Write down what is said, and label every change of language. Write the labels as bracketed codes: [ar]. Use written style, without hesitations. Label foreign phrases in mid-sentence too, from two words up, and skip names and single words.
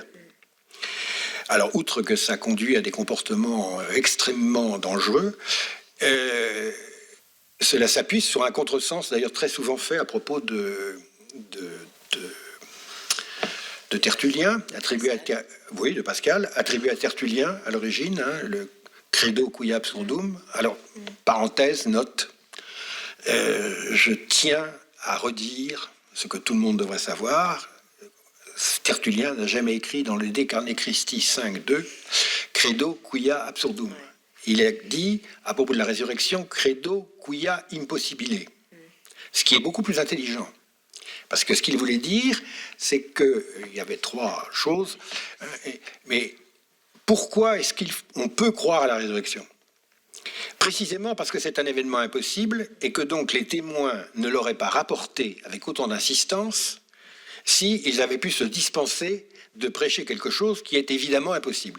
[fr] Alors, outre que ça conduit à des comportements extrêmement dangereux, cela s'appuie sur un contresens, d'ailleurs très souvent fait à propos de Tertullien, de Pascal, attribué à Tertullien à l'origine, le [la] credo quia absurdum. [fr] Alors, parenthèse, note, je tiens à redire ce que tout le monde devrait savoir. Tertullien n'a jamais écrit dans le De Carne Christi 5.2 [la] credo quia absurdum. [fr] Il a dit, à propos de la résurrection, [la] credo quia impossibile. [fr] Ce qui est beaucoup plus intelligent. Parce que ce qu'il voulait dire, c'est qu'il y avait trois choses. Mais pourquoi est-ce qu'on peut croire à la résurrection? Précisément parce que c'est un événement impossible et que donc les témoins ne l'auraient pas rapporté avec autant d'insistance s'ils avaient pu se dispenser de prêcher quelque chose qui est évidemment impossible.